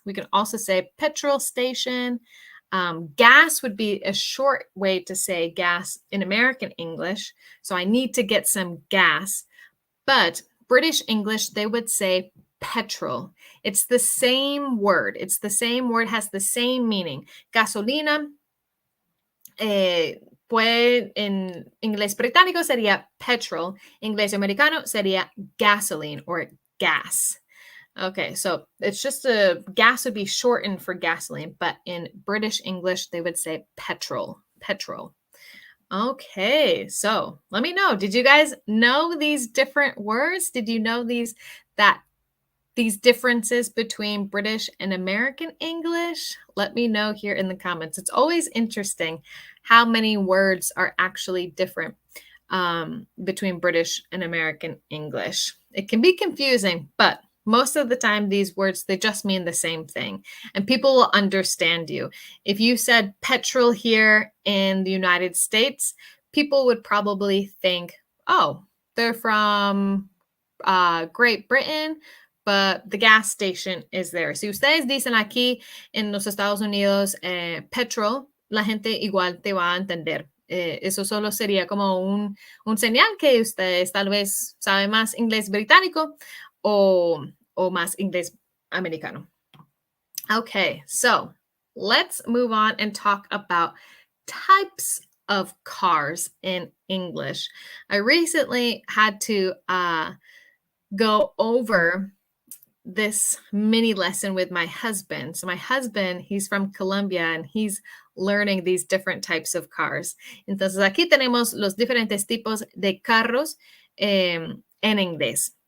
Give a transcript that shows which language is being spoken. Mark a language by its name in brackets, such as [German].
[English] We can also say petrol station. Gas would be a short way to say gas in American English. So I need to get some gas. But British English, they would say petrol. It's the same word. Has the same meaning. [Spanish] Gasolina, pues en inglés británico sería petrol. Inglés americano sería [English] gasoline or gas. Okay, so it's just gas would be shortened for gasoline, but in British English, they would say petrol. Okay, so let me know. Did you guys know these different words? Did you know that these differences between British and American English? Let me know here in the comments. It's always interesting how many words are actually different between British and American English. It can be confusing, but most of the time, these words, they just mean the same thing, and people will understand you. If you said petrol here in the United States, people would probably think, oh, they're from Great Britain, but the gas station is there. [Spanish] Si ustedes dicen aquí en los Estados Unidos petrol, la gente igual te va a entender. Eso solo sería como un señal que ustedes tal vez saben más inglés británico o más inglés americano. [English] Okay, so let's move on and talk about types of cars in English. I recently had to go over this mini lesson with my husband. So my husband, he's from Colombia and he's learning these different types of cars. [Spanish] Entonces aquí tenemos los diferentes tipos de carros en inglés.